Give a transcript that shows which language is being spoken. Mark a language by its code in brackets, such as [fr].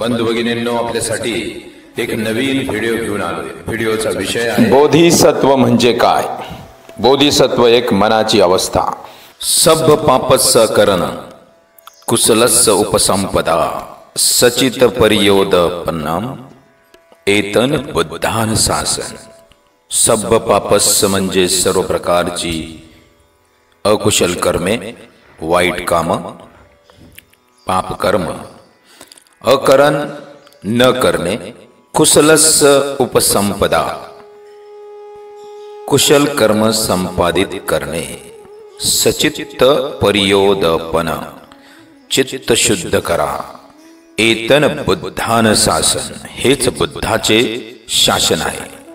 [mr] बंधू भगिनींनो, आपल्यासाठी एक नवीन व्हिडिओ घेऊन आलोय। व्हिडिओचा विषय आहे बोधिसत्व म्हणजे काय। बोधिसत्व एक मनाची अवस्था। [pi] सब पापस्स करण कुशलस्स उपसंपदा सचित परियोदपन्नम एतन बुद्धान शासन। सब पापस्स [mr] म्हणजे सर्व प्रकारची अकुशल कर्मे, वाईट काम, पाप कर्म, अकरण न करणे, [pi] कुशलस्स उपसंपदा [mr] कुशल कर्म संपादित करणे, [pi] सचित्त परियोदपन [mr] चित्त शुद्ध करा, [pi] एतन बुद्धान शासन [mr] हेच बुद्धाचे शासन आहे।